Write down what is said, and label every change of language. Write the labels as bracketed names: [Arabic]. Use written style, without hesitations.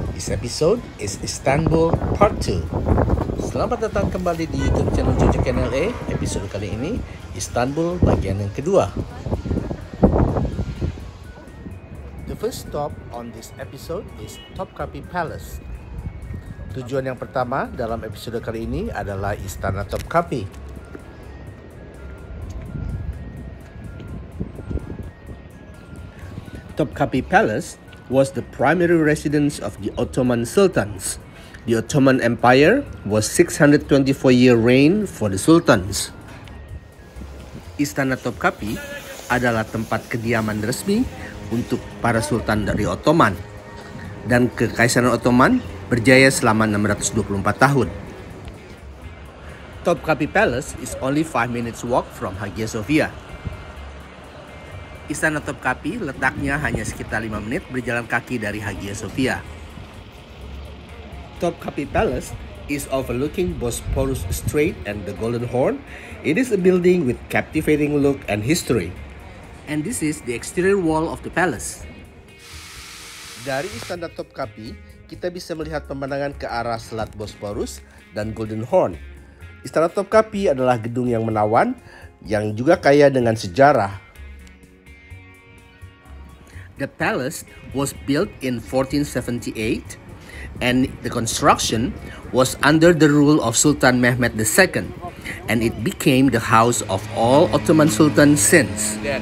[English] This episode is Istanbul Part 2. [Indonesian] Selamat datang kembali di YouTube channel Jejak NLA. Episode kali ini Istanbul bagian yang kedua. [English] The first stop on this episode is Topkapi Palace. [Indonesian] Tujuan yang pertama dalam episode kali ini adalah Istana Topkapi. [English] Topkapi Palace was the primary residence of the Ottoman Sultans. The Ottoman Empire was 624-year reign for the Sultans. [Indonesian] Istana Topkapi adalah tempat kediaman resmi untuk para sultan dari Ottoman. Dan Kekaisaran Ottoman berjaya selama 624 tahun. [English] Topkapi Palace is only 5 minutes walk from Hagia Sophia. [Indonesian] Istana Topkapi letaknya hanya sekitar 5 menit berjalan kaki dari Hagia Sophia. [English] Topkapi Palace is overlooking Bosporus Strait and the Golden Horn. It is a building with captivating look and history. And this is the exterior wall of the palace. [Indonesian] Dari Istana Topkapi, kita bisa melihat pemandangan ke arah Selat Bosporus dan Golden Horn. Istana Topkapi adalah gedung yang menawan, yang juga kaya dengan sejarah. [English] The palace was built in 1478 and the construction was under the rule of Sultan Mehmed II and it became the house of all Ottoman sultans since.